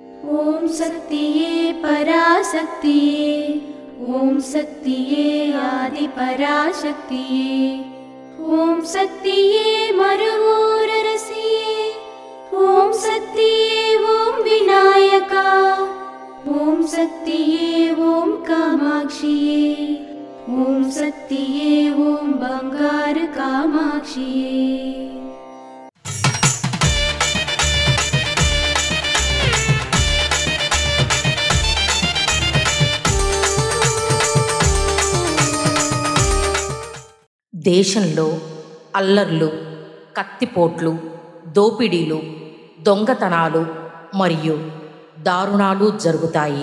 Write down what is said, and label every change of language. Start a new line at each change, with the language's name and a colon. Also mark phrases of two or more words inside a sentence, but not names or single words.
Tamil: ஓம் சக்தியே பராசக்தியே, ஓம் சக்தியே ஆதி பராசக்தியே, ஓம் சக்தியே மருவூரரசியே, ஓம் சக்தியே ஓம் விநாயகா, ஓம் சக்தியே ஓம் காமாட்சியே, ஓம் சக்தியே ஓம் பங்கார காமாட்சியே।
Telugu: దేశంలో అల్లర్లు, కత్తిపోట్లు, దోపిడీలు, దొంగతనాలు మరియు దారుణాలు జరుగుతాయి.